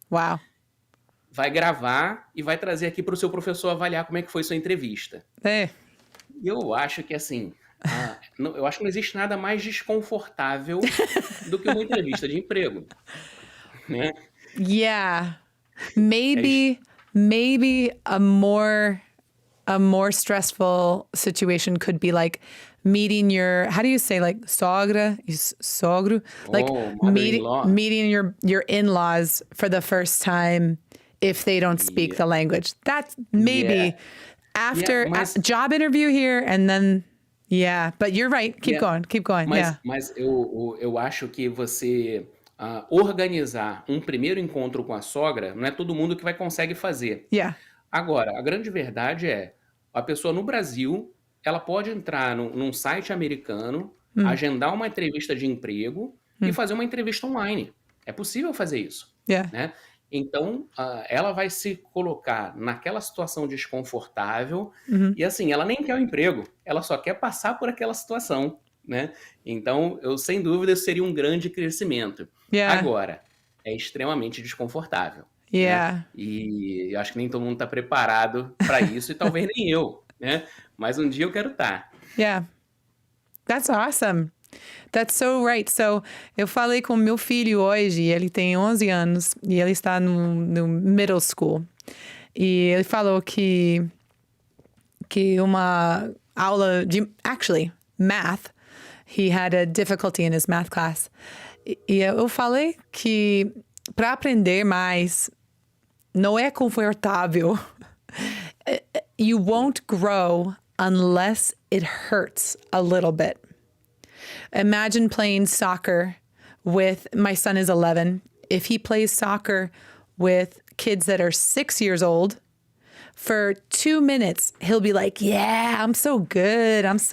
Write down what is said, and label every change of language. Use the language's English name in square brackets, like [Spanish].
[English] Wow. [Portuguese] vai gravar e vai trazer aqui para o seu professor avaliar como é que foi sua entrevista. [English] Hey. [Portuguese] E eu acho que, assim, eu acho que não existe nada mais desconfortável do que uma entrevista de emprego, né? [English] Yeah. Maybe a more stressful situation could be like meeting your, how do you say, like sogra, sogro, like mother-in-law. meeting your in-laws for the first time if they don't speak the language. That's maybe after job interview here and then but you're right. Keep going. [Portuguese] Mas eu acho que você organizar um primeiro encontro com a sogra não é todo mundo que vai conseguir fazer. [English] Yeah. [Portuguese] Agora, a grande verdade é, a pessoa no Brasil, ela pode entrar num site americano, agendar uma entrevista de emprego e fazer uma entrevista online. É possível fazer isso. [English] Yeah. [Portuguese] Né? Então, ela vai se colocar naquela situação desconfortável e, assim, ela nem quer o emprego, ela só quer passar por aquela situação, né? Então, sem dúvida, seria um grande crescimento. [English] Yeah. [Portuguese] Agora, é extremamente desconfortável. [English] Yeah. [Portuguese] Né? E eu acho que nem todo mundo está preparado para isso, e talvez nem eu, né? Mas um dia eu quero estar. [English] Yeah. That's awesome. That's so right. [Portuguese] So, eu falei com meu filho hoje, ele tem 11 anos, e ele está no middle school. E ele falou que uma aula de, [English] actually, math, he had a difficulty in his math class. [Portuguese] E eu falei que para aprender mais, não é confortável. [English] You won't grow unless it hurts a little bit. Imagine playing soccer with, my son is 11. If he plays soccer with kids that are 6 years old, for 2 minutes, he'll be like, yeah, I'm so good.